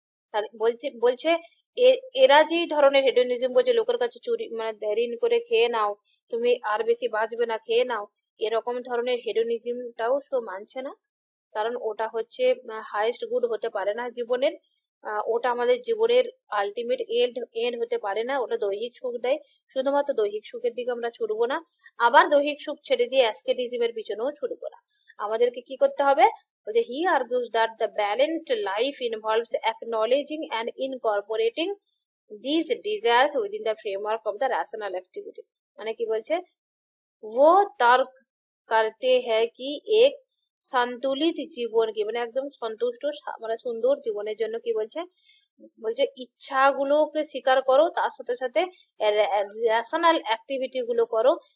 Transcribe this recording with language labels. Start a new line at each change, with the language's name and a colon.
Bangla: তাহলে বলছে বলছে এরা যেই ধরনের হেডোনিজম বলছে, লোকের কাছে চুরি মানে ঋণ করে খেয়ে নাও, তুমি আর বেশি বাঁচবে না, খেয়ে নাও, এরকম ধরনের হেডোনিজমটাও সো মানছে না। কারণ ওটা হচ্ছে হাইয়েস্ট গুড হতে পারে না জীবনের। ওটা আমাদের জীবনের আলটিমেট এন্ড হতে পারে না। ওটা দৈহিক সুখ দেয়, শুধুমাত্র দৈহিক সুখের দিকে আমরা ছুটবো না। আবার দৈহিক সুখ ছেড়ে দিয়ে অ্যাসকেটিজমের পিছনেও ছুটবো না। আমাদেরকে কি করতে হবে?
English: He argues that the balanced life involves acknowledging and incorporating these desires within the framework of the rational activity।
Bangla: মানে কি বলছে,
Hindi: वो तर्क करते हैं कि एक
Bangla: সন্তুলিত জীবন কি মানে একদম সন্তুষ্ট মানে সুন্দর জীবনের জন্য কি বলছে, বলছে ইচ্ছাগুলোকে স্বীকার করো, তার সাথে সাথে রেশনাল অ্যাক্টিভিটি গুলো করো।